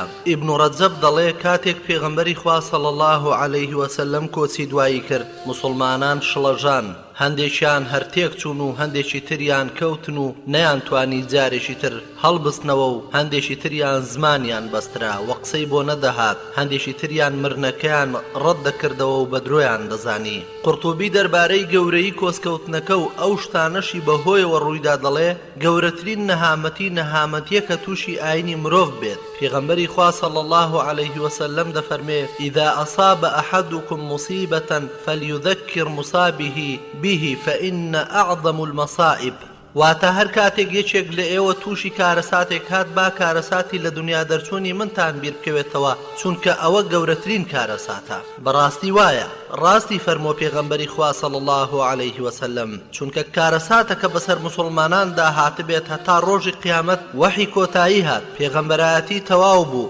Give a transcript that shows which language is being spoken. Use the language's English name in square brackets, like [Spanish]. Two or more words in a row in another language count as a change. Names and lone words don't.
[Central Kurdish] ئیبن ڕەجەب دەڵێ کاتێک پێغەمبەری خوا [Arabic] صلی الله عليه وسلم [Central Kurdish] کۆچی دوایی کرد مسڵمانان شڵەژان، هەندێکیان هەرتێک چوون و هەندێکی تریان کەوتن و نەیانتوانی جارێکی تر هەڵبستنەوە و هەندێکی تریان زمانیان بەسترا و قسەی بۆ نەدەهات، هەندێکی تریان مرنەکەیان ڕەت دەکردەوە و بە درۆیان دەزانی. قورتوبی دەربارەی گەورەی کۆسکەوتنەکە و ئەو شتانەشی بەهۆیەوە ڕوویدا دەڵێ گەورەترین نەهامەتیە کە تووشی ئاینی مرۆڤ بێت. پێغەمبەری خوا [Arabic] صلی الله عليه وسلم دەفەرمێ إذا أصاب أحدكم مصيبة فليذكر مصابه به فإن أعظم المصائب، [Central Kurdish] واتە هەر کاتێک یەکێک لە ئێوە تووشی کارەساتێک هات با کارەساتی لە دنیا دەرچوونی منتان بیر بکەوێتەوە چونکە ئەوە گەورەترین کارەساتە. بەڕاستی وایە ڕاستی فەرمۆ پێغەمبەری خوا [Arabic] صلی الله عليه وسلم [Central Kurdish] چونکە کارەساتە کە بەسەر موسڵماناندا هاتبێت هەتا ڕۆژی قیامەت وەحی کۆتایی هات پێغەمبەرایەتی تەواو بوو.